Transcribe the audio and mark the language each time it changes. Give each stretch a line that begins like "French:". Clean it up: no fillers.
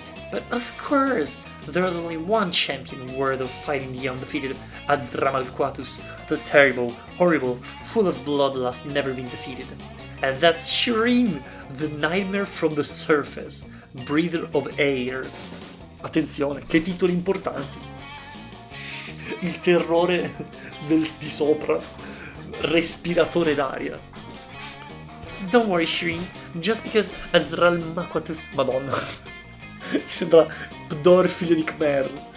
English: But of course, there's only one champion worthy of fighting the undefeated Azramalquatus, the terrible, horrible, full of bloodlust, never been defeated. And that's Shireen, the nightmare from the surface, breather of air.
Italian: Attenzione, che titoli importanti. Il terrore di sopra, respiratore d'aria.
English: Don't worry, Shireen, just because Azramalquatus...
Italian: Madonna. Sembra Pdor, figlio di Khmer.